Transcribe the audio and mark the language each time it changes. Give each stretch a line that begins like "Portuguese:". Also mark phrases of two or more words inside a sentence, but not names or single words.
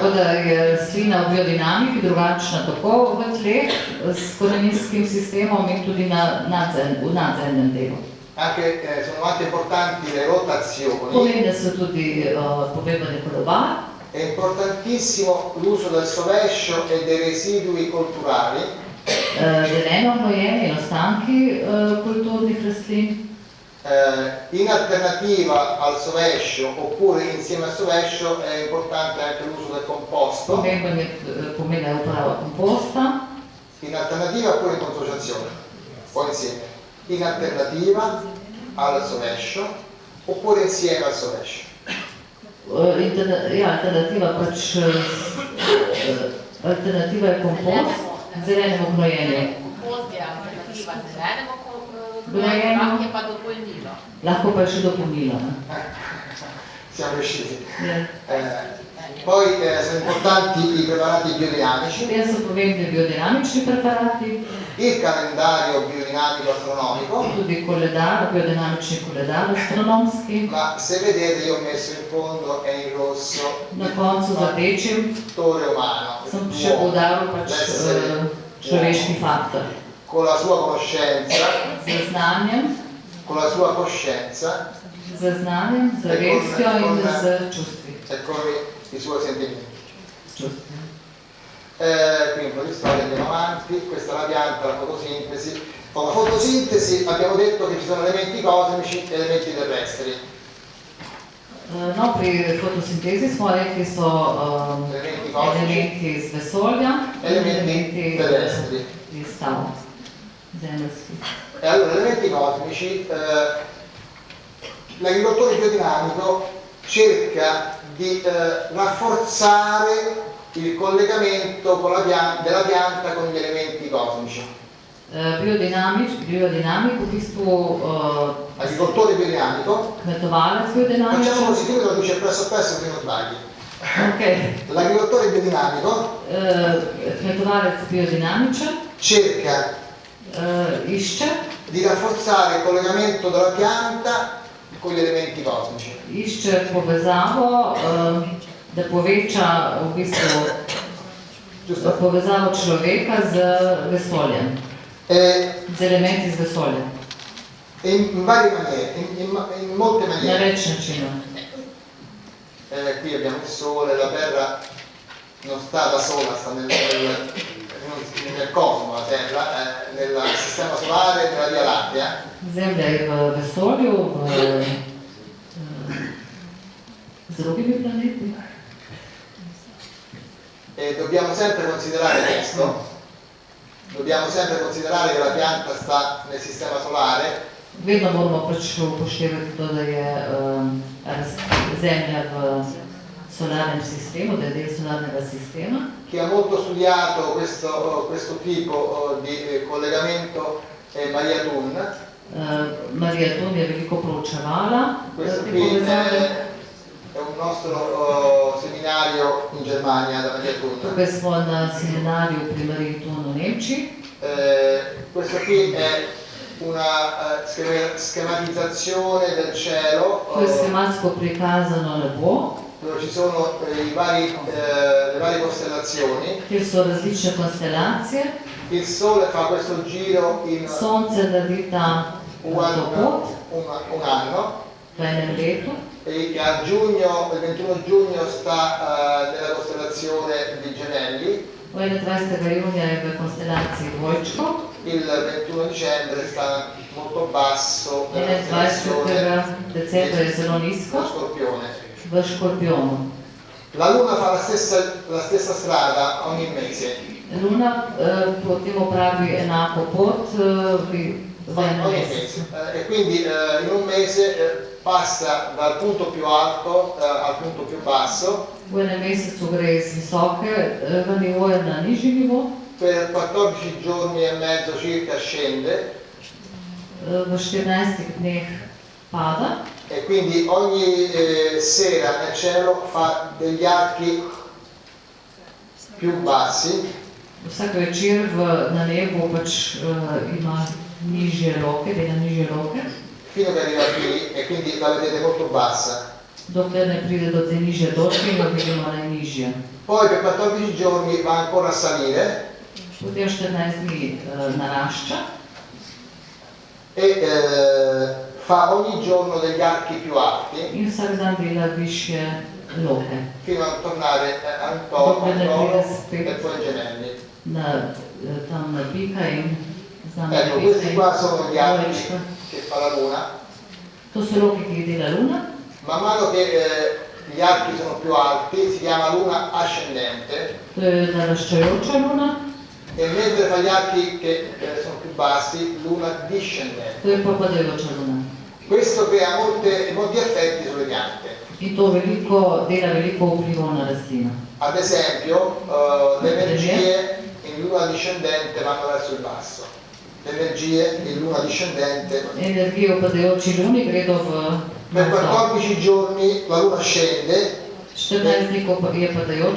Slovenian: Tako da je rastlina v biodinamiki drugačna tako v tleh s koreninskim sistemom in tudi v nadzemnem delu.
Italian: Anche sono anche importanti le rotazioni.
Slovenian: Pomembne so tudi povebanje kodobar.
Italian: È importantissimo l'uso del sovescio e dei residui colturali.
Slovenian: Zeleno gnojenje in ostanki kulturnih rastlin.
Italian: In alternativa al sovescio oppure insieme al sovescio è importante anche l'uso del composto.
Slovenian: Pomembna je uporaba komposta.
Italian: In alternativa oppure in consociazione, poi insieme. In alternativa al sovescio oppure insieme al Solesh.
Slovenian: Alternativa je kompost, zelenemu gnojenju. Kompost je alternativa zelenemu Gnojenju. gnojenju, prah je pa dopolnilo. Lahko pa je še dopolnilo.
Italian: Siamo riusciti.
Slovenian: Ja.
Italian: Poi sono importanti i preparati biodinamici,
Slovenian: Potem so pomembni biodinamični preparati,
Italian: il calendario biodinamico astronomico,
Slovenian: tudi koledar, biodinamični koledar astronomski.
Italian: ma se vedete io ho messo in fondo è in rosso
Slovenian: Na koncu z rdečim
Italian: fattore umano,
Slovenian: sem še
Italian: l'uomo,
Slovenian: poudaril pač
Italian: l'essere
Slovenian: človeški faktor.
Italian: con la sua conoscenza,
Slovenian: Z znanjem,
Italian: con la sua coscienza
Slovenian: z zavestjo in z čustvi.
Italian: e con i suoi sentimenti.
Slovenian: Čustvi.
Italian: Qui un po' di storia, andiamo avanti, questa è la pianta, la fotosintesi. Con la fotosintesi abbiamo detto che ci sono elementi cosmici e elementi terrestri.
Slovenian: No, pri fotosintezi smo rekli, so elementi iz vesolja in elementi
Italian: terrestri.
Slovenian: iz stav, zemeljskih.
Italian: E allora, elementi cosmici, l'agricoltore biodinamico cerca di rafforzare il collegamento con della pianta con gli elementi cosmici.
Slovenian: Biodinamik, v bistvu
Italian: Agricoltore biodinamico,
Slovenian: kmetovalec
Italian: facciamo
Slovenian: biodinamičen.
Italian: così, tu mi lo dici presso così non sbagli. Ok. L'agricoltore biodinamico
Slovenian: Kmetovalec biodinamičen
Italian: cerca
Slovenian: išče
Italian: di rafforzare il collegamento della pianta con gli elementi cosmici.
Slovenian: Išče povezavo, da poveča v bistvu
Italian: Giusto?
Slovenian: povezavo človeka z vesoljem, z elementi z vesoljem,
Italian: E in varie maniere, in molte
Slovenian: na
Italian: maniere.
Slovenian: več načinov.
Italian: Qui abbiamo il Sole, la Terra non sta da sola, sta nel cosmo, la Terra, nel sistema solare, nella Via Lattea.
Slovenian: Zemlja je v vesolju, z drugimi planeti.
Italian: E dobbiamo sempre considerare questo, dobbiamo sempre considerare che la pianta sta nel sistema solare,
Slovenian: Vedno moramo pač upoštevati to, da je Zemlja v solarnem sistemu, da je del solarnega sistema.
Italian: che ha molto studiato questo tipo di collegamento è Maria Thun.
Slovenian: Marija Thun je veliko proučevala
Italian: Questo
Slovenian: te
Italian: qui
Slovenian: povezave.
Italian: è un nostro seminario in Germania da Maria Thun.
Slovenian: Tukaj smo na seminarju pri Mariji Thun v Nemčiji.
Italian: Questo qui è una schematizzazione del cielo
Slovenian: To je schematsko prikazano nebo,
Italian: dove ci sono le varie costellazioni.
Slovenian: kjer so različne konstelacije.
Italian: Il Sole fa questo giro in
Slovenian: Sonce naredi ta
Italian: un
Slovenian: pot
Italian: anno
Slovenian: v enem letu.
Italian: e che a giugno, il 21 giugno sta nella costellazione di Gemelli,
Slovenian: 21. junija je v konstelaciji dvojčkov,
Italian: il 21 dicembre sta molto basso nella
Slovenian: 21.
Italian: costellazione
Slovenian: decembra je zelo
Italian: dello
Slovenian: nizko
Italian: Scorpione.
Slovenian: v Škorpijonu.
Italian: La Luna fa la stessa strada ogni mese,
Slovenian: Luna potem opravi enako pot v enem
Italian: ogni
Slovenian: mesecu.
Italian: mese. E quindi in un mese passa dal punto più alto al punto più basso.
Slovenian: V enem mesecu gre iz visokega nivoja na nižji nivo,
Italian: Per 14 giorni e mezzo circa scende
Slovenian: v 14 dneh pada
Italian: e quindi ogni sera nel cielo fa degli archi più bassi
Slovenian: vsak večer na nebu pač ima nižje roke, dela nižje roke,
Italian: fino che arriva qui e quindi la vedete molto bassa.
Slovenian: dokler ne pride do te nižje točke in jo vidimo najnižje.
Italian: Poi per 14 giorni va ancora a salire
Slovenian: Potem 14 dni narašča
Italian: e fa ogni giorno degli archi più alti
Slovenian: in vsak dan dela višje loke,
Italian: fino a tornare a Antoro
Slovenian: dokler ne pride
Italian: e
Slovenian: spet
Italian: poi Gemelli.
Slovenian: tam na pika in znam na
Italian: Ecco,
Slovenian: pika
Italian: questi
Slovenian: in
Italian: qua sono gli archi
Slovenian: dvojčka.
Italian: che fa la Luna.
Slovenian: To so roke, ki jih dela Luna.
Italian: Man mano che gli archi sono più alti si chiama Luna ascendente
Slovenian: To je naraščajoča Luna,
Italian: e mentre fa gli archi che sono più bassi, Luna discendente.
Slovenian: to je pa padajoča Luna.
Italian: Questo crea molti effetti sulle piante.
Slovenian: In to dela veliko vplivov na rastlino.
Italian: Ad esempio, le energie in luna discendente vanno verso il basso. Le energie in luna discendente.
Slovenian: Energije v padajoči luni gredo v
Italian: Per 14 giorni la luna scende
Slovenian: 14 dni, ko je padajoča